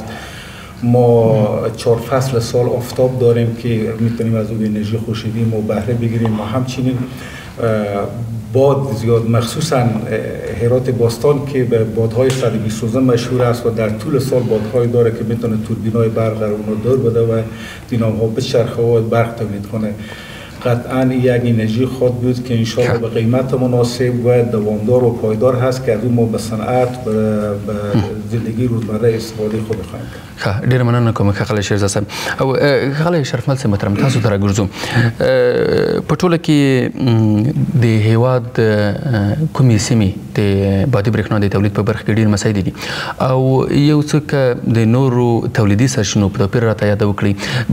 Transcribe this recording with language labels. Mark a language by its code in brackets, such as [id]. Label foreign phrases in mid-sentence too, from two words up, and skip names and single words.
[fa] ما 4 فصل سال آفتاب داریم که میتونیم از اون انرژی خورشیدی ما بهره بگیریم و همچنین باد زیاد، مخصوصا هرات باستان که به بادهای 120 روزه مشهور است و در طول سال بادهای داره که میتونه توربینای برق در اون دور بده و دینام‌ها بچرخه و برق تولید کنه. قطعا یک انرژی خود بود که انشاءالله به قیمت مناسب و دوامدار و پایدار هست که از اون ما به صنعت به زندگی روزمره استفاده خود خواهیم کرد. [ps] ډیر مننه کوم ښاغلی شیرزاد صاحب. او ښاغلی شرفمل صاحب محترم، تاسو ته راګرځو. په ټوله کې د هیواد کومې سیمې د بادي برېښنا د تولید په برخه کې ډېر مسایل دي او یو څه د نورو تولیدي سرچینو په توپیر راته یاد وکړئ.